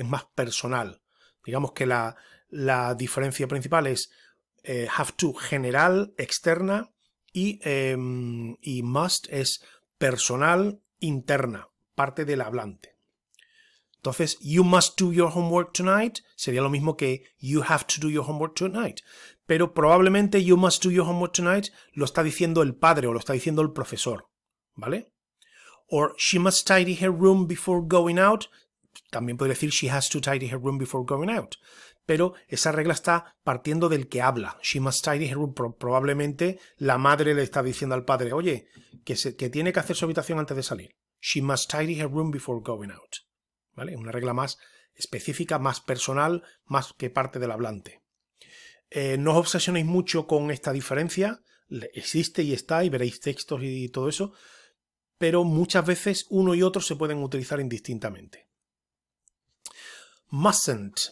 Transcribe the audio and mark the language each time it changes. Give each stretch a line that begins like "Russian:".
Spanish: Es más personal. Digamos que la diferencia principal es have to general, externa, y must es personal, interna, parte del hablante.
English: Entonces, you must do your homework tonight
Spanish: sería lo mismo que
English: you have to do your homework tonight.
Spanish: Pero probablemente
English: you must do your homework tonight
Spanish: lo está diciendo el padre o lo está diciendo el profesor, ¿vale?
English: Or she must tidy her room before going out.
Spanish: También podría decir
English: she has to tidy her room before going out.
Spanish: Pero esa regla está partiendo del que habla.
English: She must tidy her room.
Spanish: Probablemente la madre le está diciendo al padre, oye, que tiene que hacer su habitación antes de salir.
English: She must tidy her room before going out.
Spanish: ¿Vale? Una regla más específica, más personal, más que parte del hablante. No os obsesionéis mucho con esta diferencia. Existe y está, y veréis textos y todo eso. Pero muchas veces uno y otro se pueden utilizar indistintamente. Mustn't.